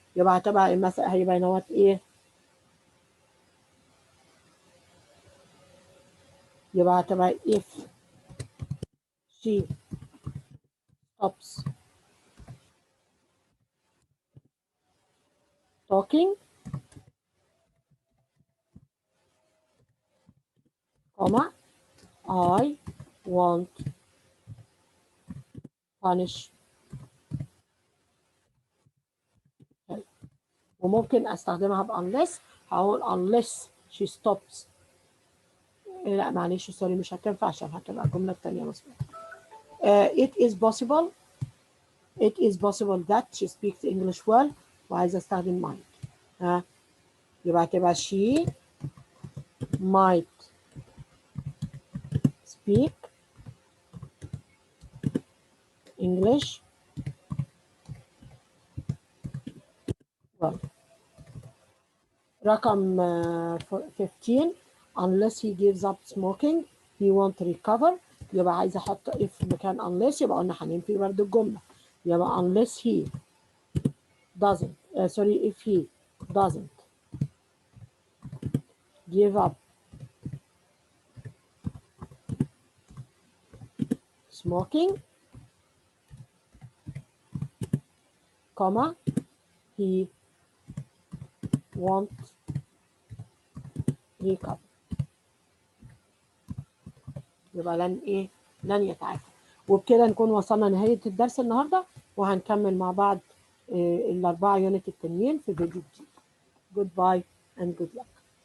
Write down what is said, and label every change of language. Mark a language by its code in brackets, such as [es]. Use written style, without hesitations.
[ar] يبقى هتبقى مثلا هيبقى نوت ايه، يبقى هتبقى [en] if she stops talking comma I won't punish her. [ar] وممكن استخدمها ب unless، هقول [en] unless she stops [ar] لا معلش سوري مش هتنفع عشان هتبقى الجملة التانية مظبوطة. [en] it is possible that she speaks English well، [ar] وعايزة استخدم [en] might. [ar] يبقى هتبقى [en] she might speak English well. [ar] رقم 15 [en] unless he gives up smoking he won't recover، [ar] يبقى عايزة احط if مكان unless يبقى قلنا هننفي برضه الجملة، يبقى [en] unless he doesn't sorry if he doesn't give up smoking comma he won't recover، [ar] يبقى لن يتعافى. وبكده نكون وصلنا نهاية الدرس النهاردة، وهنكمل مع بعض الأربعة يونت التانيين في فيديو جديد. [en] Goodbye and good luck.